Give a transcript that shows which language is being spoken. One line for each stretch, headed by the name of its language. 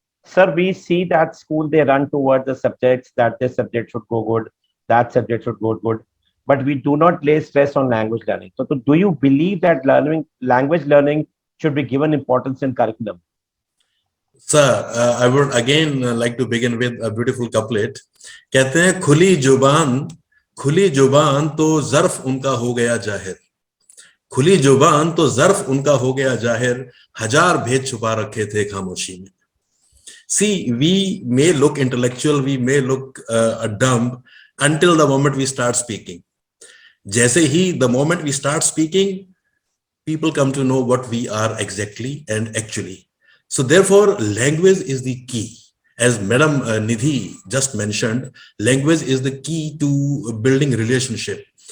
English: Sir, we see that school, they run towards the subjects that this subject should go good, that subject should go good, but we do not lay stress on language learning. So do you believe that language learning should be given importance in curriculum? Sir, I would again like to begin with a beautiful couplet.
Hindi: कहते हैं खुली जुबान तो ज़र्फ उनका हो गया जाहिर, खुली जुबान तो ज़र्फ उनका हो गया जाहिर, हजार भेद छुपा रखे थे खामोशी में.
English: See, we may look intellectual, we may look dumb until the moment we start speaking.
Hindi: जैसे ही
English: the moment we start speaking, people come to know what we are exactly and actually. So therefore, language is the key. As Madam Nidhi just mentioned, language is the key to building relationship.